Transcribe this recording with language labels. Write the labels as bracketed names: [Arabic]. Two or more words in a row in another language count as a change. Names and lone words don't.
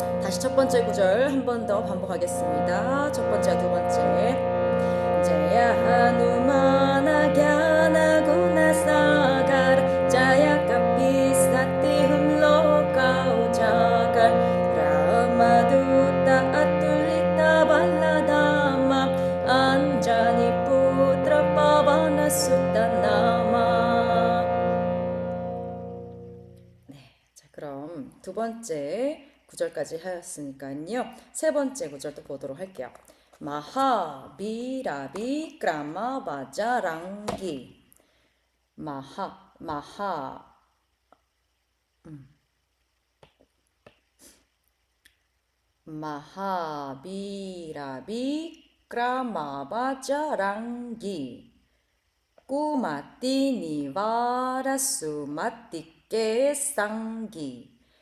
[Korean] 다시 첫 번째 구절 한 번 더 반복하겠습니다. 첫 번째와 두 번째. [Awadhi] जय हनुमान ज्ञान गुन सागर जय कपीस तिहुँ लोक उजागर रामदूत अतुलित बल धामा अंजनि पुत्र पवनसुत नामा. [Korean] 네, 자 그럼 두 번째 구절까지 하였으니까요. 세 번째 구절도 보도록 할게요. [Awadhi] महाबीर बिक्रम बजरंगी. महाबीर बिक्रम बजरंगी कुमति निवार सुमति के संगी.